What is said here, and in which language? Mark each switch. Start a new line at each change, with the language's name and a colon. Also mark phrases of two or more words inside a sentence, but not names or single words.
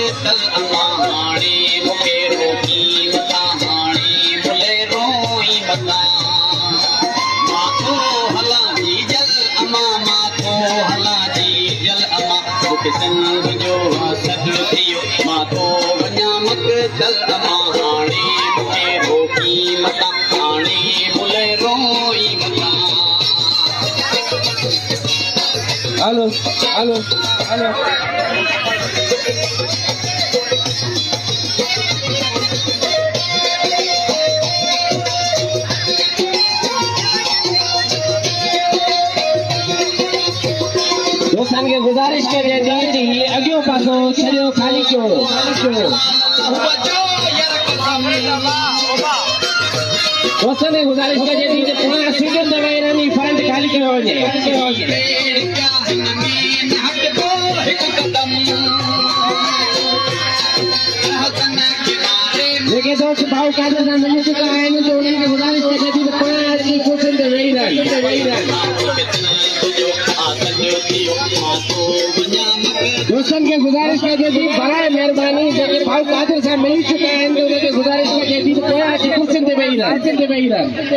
Sindhi: तल अमा हाणे मूंखे रोटी मथा हाणे भुले रोई मथा माथो हला जी जल अमा माथो हला जी जल अमा मूंखे संग जो सॼो थियो माथो वञा मूंखे तल अमा हाणे मूंखे रोटी मथा हाणे भुले रोई मथा हेलो दोस्तन के गुजारिश करे थी अॻियो पासो सॼो खाली कयो दोस्तन के गुजारिश करे थी पुराणा सीटुनि ते वेही रहंदी फ्रंट खाली कयो वञे जेके दोस्त भाऊ कादर सां मिली चुका आहिनि तो उन्हनि खे गुज़ारिश करे थी त पोयां अची कुर्सियुनि ते वेही रहनि दोस्तनि खे गुज़ारिश करे थी बराए महिरबानी जेके भाऊ कादर सां मिली चुका आहिनि तो उन्हनि खे गुज़ारिश करे थी त पोयां अची कुर्सियुनि ते वेही रहनि